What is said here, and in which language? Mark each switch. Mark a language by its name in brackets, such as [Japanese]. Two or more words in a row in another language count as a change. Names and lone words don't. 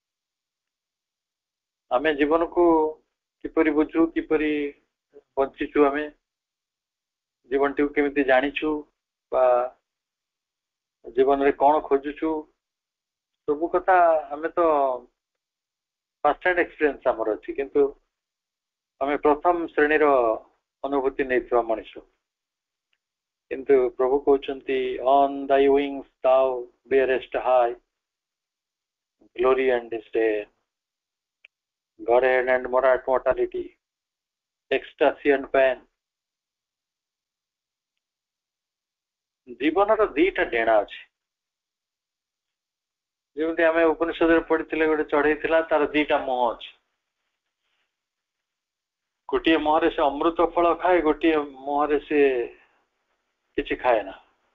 [Odia] ଆମେ ଜୀବନକୁ କିପରି ବୁଝୁ, କିପରି ବଞ୍ଚିଛୁ, ଆମେ ଜୀବନଟିକୁ କେମିତି ଜାଣିଛୁ, ବା ଜୀବନରେ କ'ଣ ଖୋଜୁଛୁ, ସବୁ କଥା ଆମେ ତ [English] first hand experience [Odia] ଆମର ଅଛି, କିନ୍ତୁ ଆମେ ପ୍ରଥମ ଶ୍ରେଣୀର ଅନୁଭୂତି ନେଇଥିବା ମଣିଷ। କିନ୍ତୁ ପ୍ରଭୁ କହୁଛନ୍ତି [English] on thy wings thou bearest high glory and disdain, Godhead and mortality, ecstasy and pain। [Odia] ଜୀବନର ଦିଟା ଡେଣା ଅଛି। ଯେମିତି ଆମେ ଉପନିଷଦରେ ପଢିଥିଲେ, ଗୋଟେ ଚଢେଇ ଥିଲା, ତାର ଦିଟା ମୁହଁ ଅଛି। ଗୋଟିଏ ମୁହଁରେ ସେ ଅମୃତ ଫଳ ଖାଏ, ଗୋଟିଏ ମୁହଁରେ ସେ କିଛି ଖାଏ ନା।